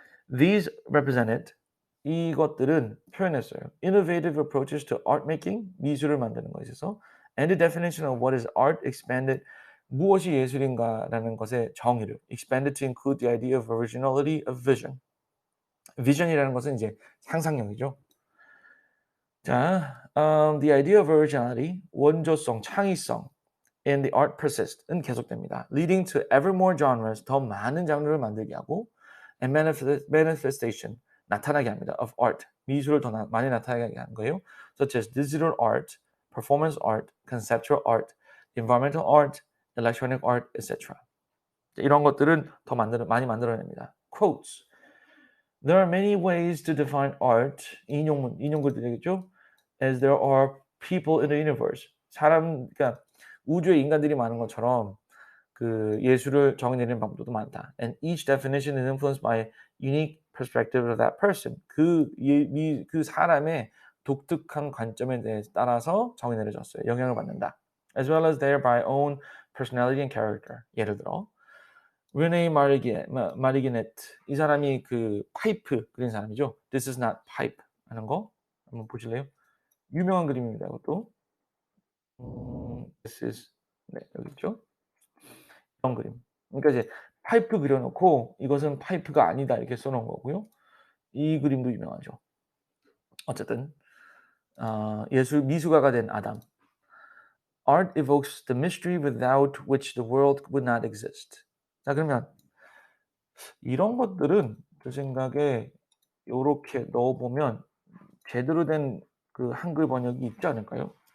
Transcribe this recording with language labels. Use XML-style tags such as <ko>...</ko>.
<en>These represented,</en> <ko>이것들은 표현했어요.</ko> <en>Innovative approaches to art making,</en> <ko>미술을 만드는 것에 있어서,</ko> <en>and the definition of what is art expanded,</en> <ko>무엇이 예술인가라는 것의 정의를</ko> <en>expanded to include the idea of originality of vision.</en> <ko>vision이라는 것은 이제 상상력이죠.</ko> <en>자, the idea of originality,</en> <ko>원조성, 창의성,</ko> <en>and the art persist은</en> <ko>계속됩니다.</ko> <en>leading to ever more genres,</en> <ko>더 많은 장르를 만들게 하고,</ko> <en>and manifestation,</en> <ko>나타나게 합니다.</ko> <en>of art,</en> <ko>미술을 더 많이 나타나게 하는 거예요.</ko> <en>such as digital art, performance art, conceptual art, environmental art, electronic art, etc.</en> <ko>이런 것들은 더 많이 만들어냅니다.</ko> <en>quotes. There are many ways to define art.</en> <ko>인용글 되겠죠?</ko> <en>As there are people in the universe.</en> <ko>그러니까 우주에 인간들이 많은 것처럼 그 예술을 정의내리는 방법도 많다.</ko> <en>And each definition is influenced by unique perspective of that person.</en> <ko>그 사람의 독특한 관점에 따라서 정의 내려졌어요. 영향을 받는다.</ko> <en>As well as their by own personality and character.</en> <ko>예를 들어 르네 마르기네트, 이 사람이 그 파이프 그린 사람이죠.</ko> <en>This is not pipe</en> <ko>하는 거 한번 보실래요? 유명한 그림입니다. 이것도.</ko> <en>This is,</en> <ko>네, 여기 있죠. 이런 그림. 그러니까 이제 파이프 그려놓고 이것은 파이프가 아니다 이렇게 써놓은 거고요. 이 그림도 유명하죠. 어쨌든 미술가가 된 아담.</ko> <en>Art evokes the mystery without which the world would not exist.</en> <ko>자 그러면 이런 것들은 제 생각에 요렇게 넣어보면 제대로 된 그 한글 번역이 있지 않을까요?</ko>